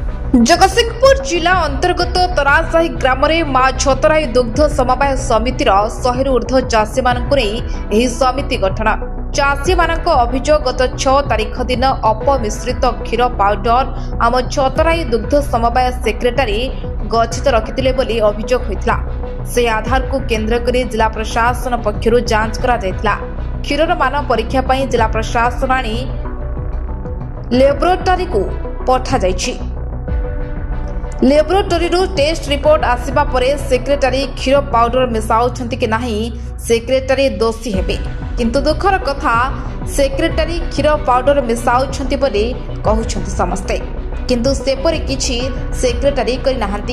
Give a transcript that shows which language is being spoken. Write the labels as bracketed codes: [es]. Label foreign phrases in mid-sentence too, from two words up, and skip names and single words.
[or] ଜଗତସିଂହପୁର ଜିଲ୍ଲା ଅନ୍ତର୍ଗତ ତରାସାହି ଗ୍ରାମ ମା ଛତରାଇ ଦୁଗ୍ଧ ସମବାୟ ସମିତିର 100 ଊର୍ଦ୍ଧ୍ୱ ଚାଷୀ ସମିତି ଗଠନ। ଚାଷୀ ଅଭିଯୋଗ ଗତ 6 ତାରିଖ ଦିନ ଅପମିଶ୍ରିତ କ୍ଷୀର ପାଉଡର ଆମ ଛତରାଇ ଦୁଗ୍ଧ ସମବାୟ ସେକ୍ରେଟାରୀ ଗଚ୍ଛିତ ରଖିଥିଲେ ବୋଲି ଅଭିଯୋଗ ହୋଇଥିଲା। ସେ ଆଧାର କୁ କେନ୍ଦ୍ର କରି ଜିଲ୍ଲା ପ୍ରଶାସନ ପକ୍ଷରୁ ଯାଞ୍ଚ କରା ଯାଇଥିଲା। କ୍ଷୀରର ମାନ ପରୀକ୍ଷା ପାଇଁ ଜିଲ୍ଲା ପ୍ରଶାସନ ଆଣି ଲାବୋରେଟୋରୀ କୁ ପଠା ଯାଉଛି। [en] laboratory test report [or] ଆସିବା ପରେ ସେକ୍ରେଟାରୀ କ୍ଷୀର ପାଉଡର ମିଶାଉଛନ୍ତି କି ନାହିଁ ସେକ୍ରେଟାରୀ ଦୋଷୀ ହେବେ। କିନ୍ତୁ ଦୁଃଖର କଥା ସେକ୍ରେଟାରୀ କ୍ଷୀର ପାଉଡର ମିଶାଉଛନ୍ତି ବୋଲି କହୁଛନ୍ତି ସମସ୍ତେ, କିନ୍ତୁ ସେପରି କିଛି ସେକ୍ରେଟାରୀ କରି ନାହାନ୍ତି।